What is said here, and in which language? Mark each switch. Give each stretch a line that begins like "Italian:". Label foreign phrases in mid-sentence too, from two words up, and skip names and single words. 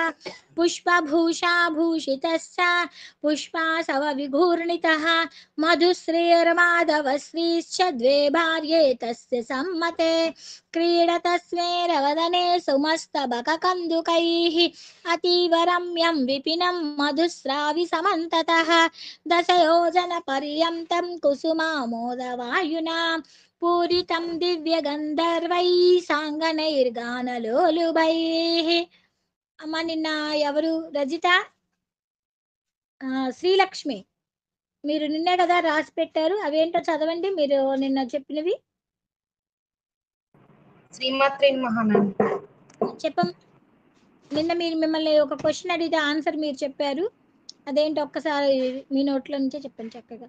Sanskrit: पुष्पभूषाभूषितश्च पुष्पासवविघूर्णितः मधुश्रीर्माधवश्रीश्च द्वे भार्ये तस्य सम्मते क्रीडतस्मेरवदने सुमस्तबककन्दुकैः अतीव रम्यं विपिनं मधुस्राविसमन्ततः दशयोजनपर्यन्तं कुसुमामोदवायुना पूरितं दिव्यगन्धर्वैः साङ्गनैर्गानलोलुभैः.
Telugu: అమ్మ నిన్న ఎవరు రజిత శ్రీలక్ష్మి మీరు నిన్నే కదా రాసి పెట్టారు, అవేంటో చదవండి మీరు నిన్న చెప్పినవి.
Sanskrit: శ్రీమాత్రే నమః.
Telugu: చెప్పం. నిన్న మీరు మిమ్మల్ని ఒక క్వశ్చన్ అడిగితే ఆన్సర్ మీరు చెప్పారు, అదేంటో ఒక్కసారి మీ నోట్లో నుంచే చెప్పండి చక్కగా.